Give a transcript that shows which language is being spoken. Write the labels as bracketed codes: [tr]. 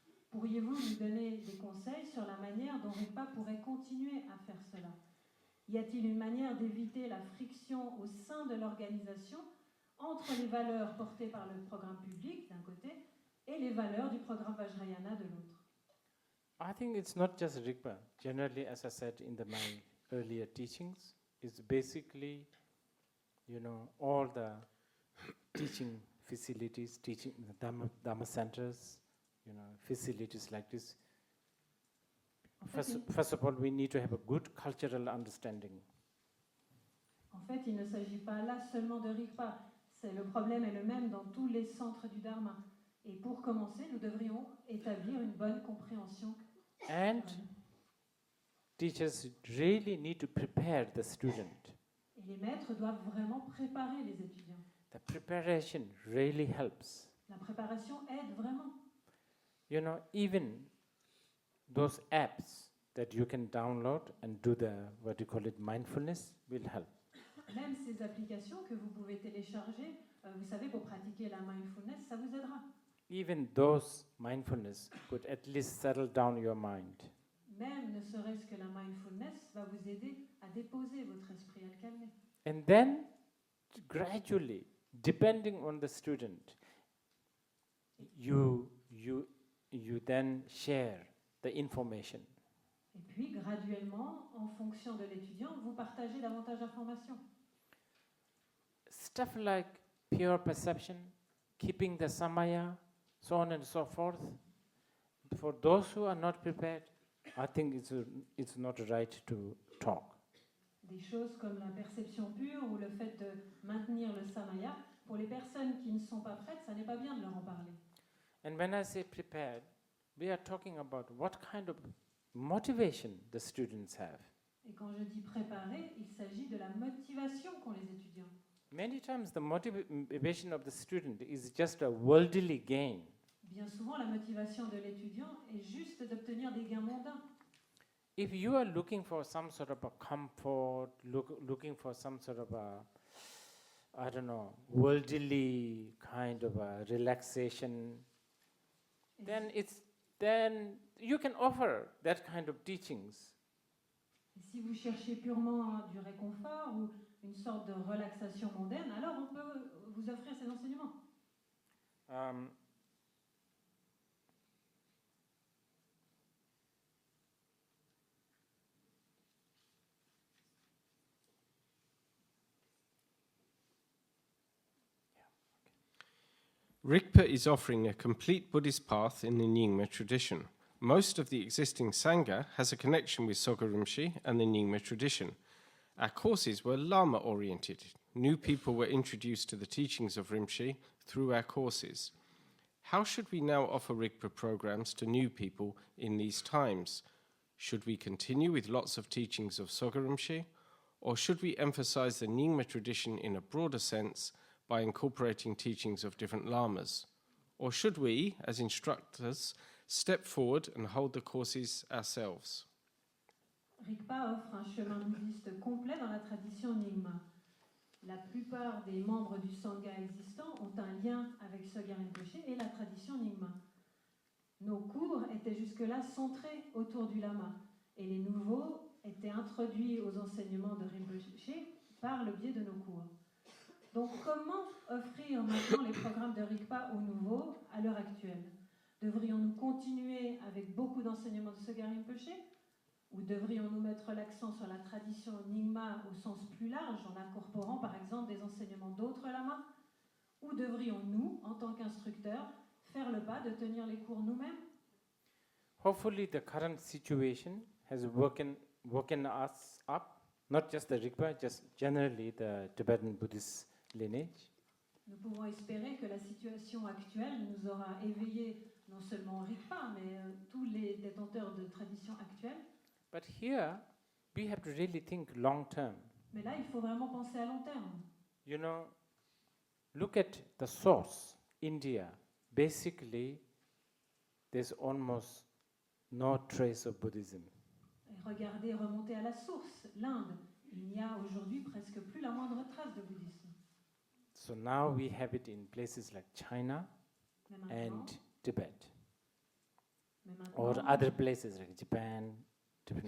[fr] Pourriez-vous nous donner des conseils sur la manière dont Rigpa pourrait continuer à faire cela? Y a-t-il une manière d'éviter la friction au sein de l'organisation entre les valeurs portées par le programme public d'un côté et les valeurs du programme Vajrayana de l'autre? [en] I think it's not just Rigpa. Generally, as I said in my earlier teachings, it's basically, all the teaching facilities, teaching the Dharma centers, facilities like this. First of all, we need to have a good cultural understanding. [fr] En fait, il ne s'agit pas là seulement de Rigpa. Le problème est le même dans tous les centres du Dharma. Et pour commencer, nous devrions établir une bonne compréhension. [en] And teachers really need to prepare the student. [fr] Et les maîtres doivent vraiment préparer les étudiants. [en] The preparation really helps. [fr] La préparation aide vraiment. [en] Even those apps that you can download and do mindfulness will help. [fr] Même ces applications que vous pouvez télécharger, vous savez, pour pratiquer la mindfulness, ça vous aidera. [en] Even those mindfulness could at least settle down your mind. [fr] Même ne serait-ce que la mindfulness va vous aider à déposer votre esprit, à le calmer. [en] And then, gradually, depending on the student, you then share the information. [fr] Et puis, graduellement, en fonction de l'étudiant, vous partagez davantage d'informations. [en] Stuff like pure perception, keeping the samaya, so on and so forth. For those who are not prepared, I think it's not right to talk. [fr] Des choses comme la perception pure ou le fait de maintenir le samaya, pour les personnes qui ne sont pas prêtes, ça n'est pas bien de leur en parler. [en] And when I say prepared, we are talking about what kind of motivation the students have. [fr] Et quand je dis préparer, il s'agit de la motivation qu'ont les étudiants. [en] Many times the motivation of the student is just a worldly gain. [fr] Bien souvent, la motivation de l'étudiant est juste d'obtenir des gains mondains. [en] If you are looking for some sort of a comfort, looking for some sort of a, worldly kind of a relaxation, then you can offer that kind of teachings. [fr] Et si vous cherchez purement du réconfort ou une sorte de relaxation mondaine, alors on peut vous offrir ces enseignements. [en] Rigpa is offering a complete Buddhist path in the Nyingma tradition. Most of the existing Sangha has a connection with Soga Rinpoche and the Nyingma tradition. Our courses were Lama-oriented. New people were introduced to the teachings of Rinpoche through our courses. How should we now offer Rigpa programs to new people in these times? Should we continue with lots of teachings of Soga Rinpoche? Or should we emphasize the Nyingma tradition in a broader sense by incorporating teachings of different lamas? Or should we, as instructors, step forward and hold the courses ourselves? [fr] Rigpa offre un chemin bouddhiste complet dans la tradition Nyingma. La plupart des membres du Sangha existant ont un lien avec Soga Rinpoche et la tradition Nyingma. Nos cours étaient jusque-là centrés autour du lama et les nouveaux étaient introduits aux enseignements de Rinpoche par le biais de nos cours. Donc, comment offrir maintenant les programmes de Rigpa aux nouveaux à l'heure actuelle? Devrions-nous continuer avec beaucoup d'enseignements de Soga Rinpoche? Ou devrions-nous mettre l'accent sur la tradition Nyingma au sens plus large, en incorporant par exemple des enseignements d'autres lamas? Ou devrions-nous, en tant qu'instructeurs, faire le pas de tenir les cours nous-mêmes? [en] Hopefully the current situation has woken us up, not just the Rigpa, just generally the Tibetan Buddhist lineage. [fr] Nous pouvons espérer que la situation actuelle nous aura éveillé non seulement Rigpa, mais tous les détenteurs de traditions actuelles. [en] But here, we have to really think long term. [fr] Mais là, il faut vraiment penser à long terme. [en] You know, look at the source, India. Basically, there's almost no trace of Buddhism. [fr] Et regardez, remonter à la source, l'Inde. Il n'y a aujourd'hui presque plus la moindre trace de bouddhisme. [en] So now we have it in places like China [fr] Mais maintenant, [en] and Tibet, [fr] mais [en] or [fr] maintenant, [en] other places like Japan, different